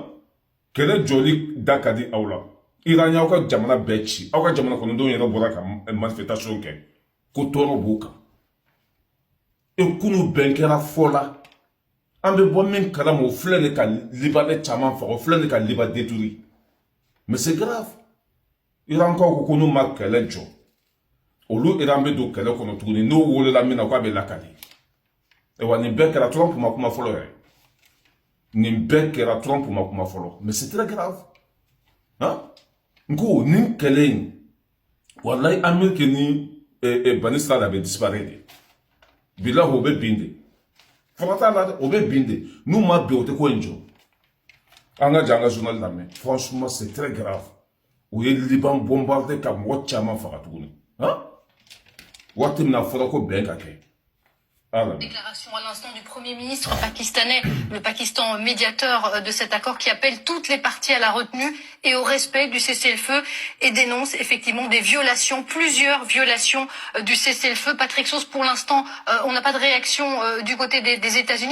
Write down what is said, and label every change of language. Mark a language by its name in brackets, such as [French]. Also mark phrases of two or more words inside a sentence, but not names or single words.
[Bambara] Kɛlɛ jɔli da ka di aw la Iran y'aw ka jamana bɛɛ ci aw ka jamana kɔnɔdenw yɛrɛ bɔra ka manifestation kɛ ko tɔɔrɔ b'u kan. E kunu bɛn kɛra fɔ la an bɛ bɔ min kalama o filɛ de ka Libanais caman faga o filɛ de ka Liban détruire. [French] Mais c'est grave. [Bambara] Iran ko ko n'u ma kɛlɛ jɔ olu Iran bɛ don kɛlɛ kɔnɔ tuguni n'o wolola min na k'a bɛ lakali. Ewa nin bɛɛ kɛra Trump ma kuma fɔlɔ yɛrɛ. Nin bɛɛ kɛra Trump ma kuma fɔlɔ. [French] Mais c'est très grave. [Bambara] Nko nin kɛlɛ in wallahi Amérique ni bani Israël a bɛ disparaître. Bilahi o bɛ bin de. Fɔkata la o bɛ bin de. N'u ma bin o tɛ ko in jɔ. An ka janga journal lamɛn [French] franchement c'est très grave. [Bambara] O ye Liban bombardé ka mɔgɔ caman faga tuguni. Waati min na fɔra ko bɛn ka kɛ. [French] Déclaration à l'instant du Premier ministre pakistanais, le Pakistan médiateur de cet accord qui appelle toutes les parties à la retenue et au respect du cessez-le-feu et dénonce effectivement des violations, plusieurs violations du cessez-le-feu. Patrick Sauce, pour l'instant, on n'a pas de réaction du côté des États-Unis.